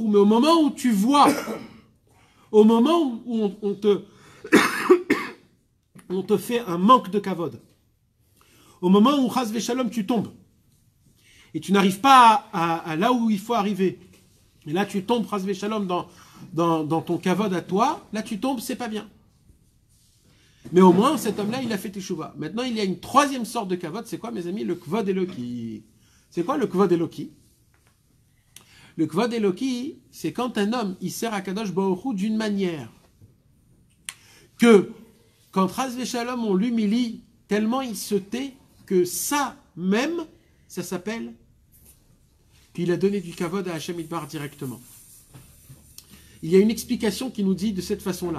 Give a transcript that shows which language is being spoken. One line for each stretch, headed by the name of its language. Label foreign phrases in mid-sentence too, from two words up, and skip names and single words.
French: Mais au moment où tu vois, au moment où on te fait un manque de kavod, au moment où
Hebrew: חס ושלום
French: tu tombes, et tu n'arrives pas à là où il faut arriver, et là tu tombes
Hebrew: חס ושלום
French: dans ton kavod à toi, là tu tombes, c'est pas bien. Mais au moins, cet homme-là, il a fait teshuva. Maintenant, il y a une troisième sorte de kavod. C'est quoi, mes amis? Le
Hebrew: כבוד אלוקי.
French: C'est quoi le
Hebrew: כבוד אלוקי? Le כבוד אלוקי,
French: c'est quand un homme, il sert à
Hebrew: קדוש ברוך הוא
French: d'une manière que, quand
Hebrew: חס ושלום,
French: on l'humilie, tellement il se tait, que ça même, ça s'appelle qu'il a donné du kavod à Hashem Idbar directement. Il y a une explication qui nous dit de cette façon-là.